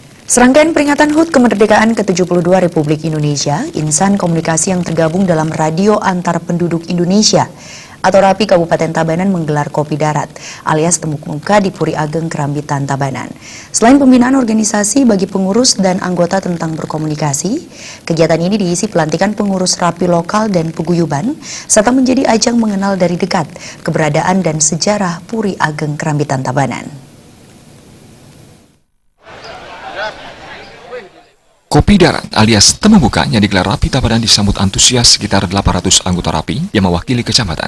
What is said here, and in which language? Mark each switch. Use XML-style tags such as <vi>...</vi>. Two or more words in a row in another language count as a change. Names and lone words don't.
<id>Serangkaian peringatan HUT Kemerdekaan ke-72 Republik Indonesia, insan komunikasi yang tergabung dalam Radio Antar Penduduk Indonesia atau RAPI Kabupaten Tabanan menggelar kopi darat alias temu muka di Puri Ageng Kerambitan Tabanan. Selain pembinaan organisasi bagi pengurus dan anggota tentang berkomunikasi, kegiatan ini diisi pelantikan pengurus RAPI lokal dan paguyuban, serta menjadi ajang mengenal dari dekat keberadaan dan sejarah Puri Ageng Kerambitan Tabanan. Kopi darat alias temu muka yang digelar RAPI Tabanan disambut antusias sekitar 800 anggota RAPI yang mewakili kecamatan.</id>